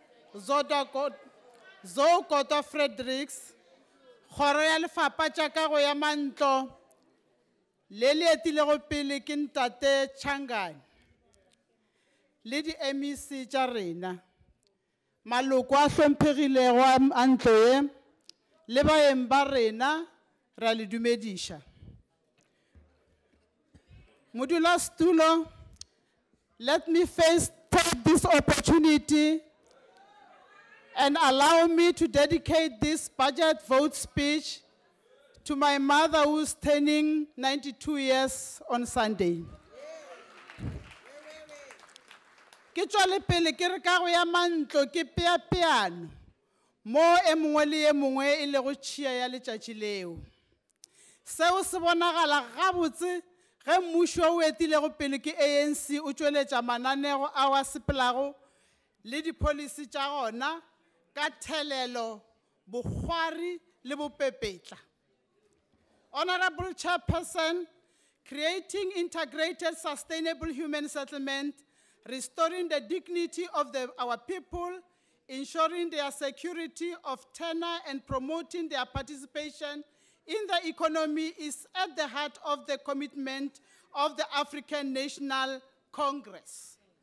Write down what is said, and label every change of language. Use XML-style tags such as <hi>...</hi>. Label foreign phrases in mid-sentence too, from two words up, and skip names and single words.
<nso>Zoe Kotwa Fredericks kgoro ya lefapha tša kago ya mantlo le le etilego pele ke Ntate Changani le di MEC tša rena maloko a hlomphegilego a ntlo ye le baeng ba rena ra le dumediša modulasetulo,</nso> <en>let me first take this opportunity and allow me to dedicate this budget vote speech to my mother who's turning 92 years on Sunday.</en> <nso>Ke tswale pele ke re kago ya mantlo ke peapeano mo e mongwe le e mongwe e lego tšhia ya letšatši leo seo se bonagala gabotse ge mmušo o etilego pele ke ANC o tšweletša mananeo a wa sepelago le dipolisi tša gona ka thelelo bogwari le bopepetla.</nso> <en>Honorable Chairperson, creating integrated sustainable human settlement, restoring the dignity of our people, ensuring their security of tenure and promoting their participation in the economy is at the heart of the commitment of the African National Congress.</en>